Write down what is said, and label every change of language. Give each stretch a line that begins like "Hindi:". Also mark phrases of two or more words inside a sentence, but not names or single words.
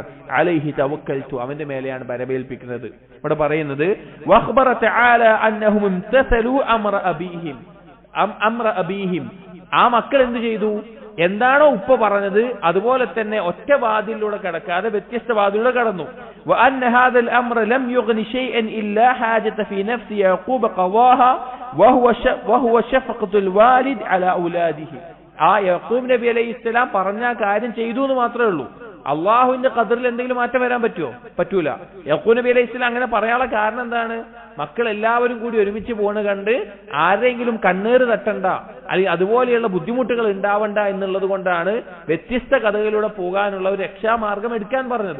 Arabic: عليه توكلت,
Malayalam: അവന്റെ മേലെയാണ് ബരമേൽപ്പിക്കുന്നത്. ഇവിടെ പറയുന്നത്
Arabic: وأخبر تعالى أنهم امتثلوا أمر أبيهم,
Malayalam: ആ മക്കൾ എന്ത് ചെയ്തു? എന്താണോ ഉപ്പ പറഞ്ഞത് അതുപോലെ തന്നെ ഒറ്റ വാതിലൂടെ കടക്കാതെ വ്യത്യസ്ത വാതിലൂടെ കടന്നു.
Arabic: وأن هذا الأمر لم يغن شيئا إلا حاجة في نفس يعقوب قضاها وهو شفقة الوالد على أولاده.
Malayalam: ആ യാക്കൂബ് നബി അലൈഹിസ്സലാം പറഞ്ഞ കാര്യം ചെയ്തു എന്ന് മാത്രമേ ഉള്ളൂ. അള്ളാഹുവിന്റെ ഖദറിൽ എന്തെങ്കിലും മാറ്റം വരാൻ പറ്റുമോ? പറ്റൂല. യാക്കൂബ് നബി അലൈഹിസ്സലാം അങ്ങനെ പറയാനുള്ള കാരണം എന്താണ്? മക്കൾ എല്ലാവരും കൂടി ഒരുമിച്ച് പോണ കണ്ട് ആരെങ്കിലും കണ്ണേറ് തട്ടണ്ട, അല്ലെങ്കിൽ അതുപോലെയുള്ള ബുദ്ധിമുട്ടുകൾ ഉണ്ടാവണ്ട എന്നുള്ളത് കൊണ്ടാണ് വ്യത്യസ്ത കഥകളിലൂടെ പോകാനുള്ള ഒരു രക്ഷാമാർഗം എടുക്കാൻ പറഞ്ഞത്.